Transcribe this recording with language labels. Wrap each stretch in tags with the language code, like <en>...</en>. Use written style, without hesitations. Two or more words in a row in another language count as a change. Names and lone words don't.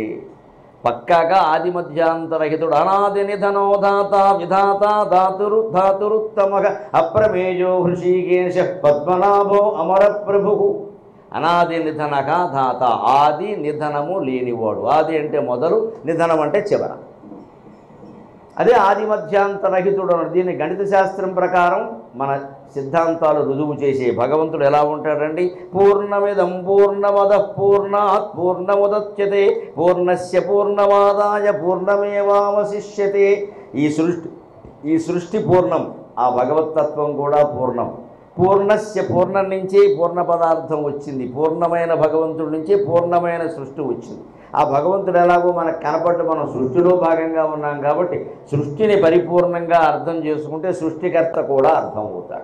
<sa>పక్కాగా ఆది మధ్యాంతరహితుడు, అనాది నిధనోదాత విధాత ధాతురుత్తమగ అప్రమేయో హృషికేశ పద్మనాభో అమర ప్రభు. అనాది నిధనక ధాత,</sa> <te>ఆది నిధనము లేనివాడు. ఆది అంటే మొదలు, నిధనం అంటే చివర. అదే ఆది మధ్యాంతరహితుడు అన్నాడు. దీన్ని గణిత శాస్త్రం ప్రకారం మన సిద్ధాంతాలు రుజువు చేసే భగవంతుడు ఎలా ఉంటాడండి?</te> <sa>పూర్ణమిదం పూర్ణమద పూర్ణాత్ పూర్ణముదచ్యతే పూర్ణస్య పూర్ణమాదాయ పూర్ణమేవావశిష్యతే.</sa> <te>ఈ సృష్టి పూర్ణం, ఆ భగవత్తత్వం కూడా పూర్ణం. పూర్ణస్య, పూర్ణం నుంచి పూర్ణ పదార్థం వచ్చింది. పూర్ణమైన భగవంతుడి నుంచి పూర్ణమైన సృష్టి వచ్చింది. ఆ భగవంతుడు ఎలాగో మనకు కనపడ్డ, మనం సృష్టిలో భాగంగా ఉన్నాం కాబట్టి సృష్టిని పరిపూర్ణంగా అర్థం చేసుకుంటే సృష్టికర్త కూడా అర్థం అవుతాడు.</te>